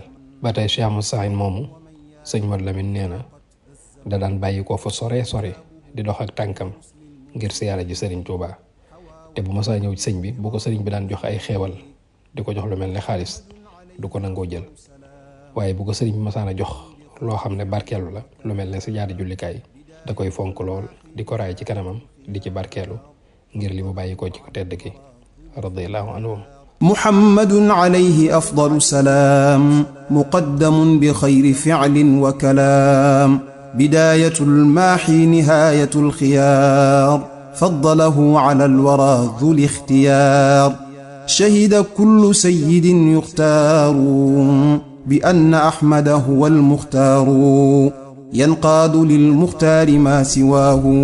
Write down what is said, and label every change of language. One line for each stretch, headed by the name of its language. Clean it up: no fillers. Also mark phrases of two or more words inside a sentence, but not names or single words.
Wolof: ba tey Cheikh Musta'in moomu sëñ Modou Lamine nee na da daan bàyyi ko fa sore di dox ak tànkam ngir siyaare ji sëriñ Touba te bu masaa ñëw ci sëñ bi bu ko sëriñ bi daan jox ay xeewal di ko jox lu mel ne xaalis du ko nangoo jël waaye bu ko sëriñ bi masaana jox loo xam ne barkeelu la lu mel ne si jaari jullikaay da koy fonk lool di ko raay ci kanamam di ci barkeelu ngir li mu bàyyi ko ci ku tedd ki
Arabic: رضي الله عنهم محمد عليه أفضل السلام مقدم بخير فعل وكلام بداية الماحي نهاية الخيار فضله على الورى ذو الاختيار شهد كل سيد يختار بأن أحمد هو المختار ينقاد للمختار ما سواه